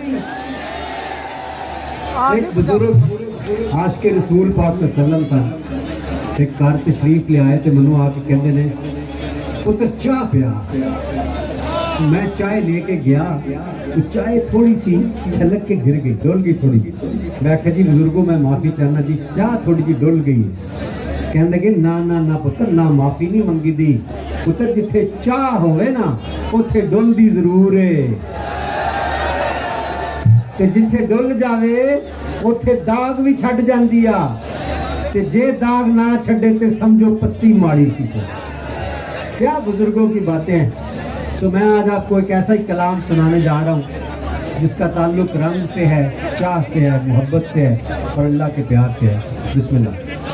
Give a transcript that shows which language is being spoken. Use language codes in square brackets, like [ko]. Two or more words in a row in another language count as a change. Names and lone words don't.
[ur] ایک بزرگ عاشق رسول پاک صلی اللہ علیہ وسلم صاحب ایک کار تشریف لے آئے تھے، [pa] منو آ کے کہندے نے پتر چاہ پیا. [ur] میں چائے لے کے گیا، چائے تھوڑی سی چھلک کے گر گئی، ڈول گئی تھوڑی. [pa] میں کہا جی بزرگوں میں معافی چاہنا جی، چاہ تھوڑی جی ڈول گئی. کہندے کہ نا پتر نہ معافی نہیں منگی دی، پتر جتھے چاہ ہوئے نا اتھے ڈول دی ضرور ہے، تے جتھے ڈول جاوے اتھے داغ بھی چھٹ جاندی آ، تے جے داغ نہ چھڑے تے سمجھو پتی ماڑی سی. [ur] کیا بزرگوں کی باتیں ہیں. تو میں آج آپ کو ایک ایسا ہی کلام سنانے جا رہا ہوں جس کا تعلق رنگ سے ہے، چاہ سے ہے، محبت سے ہے اور اللہ کے پیار سے ہے. بسم اللہ.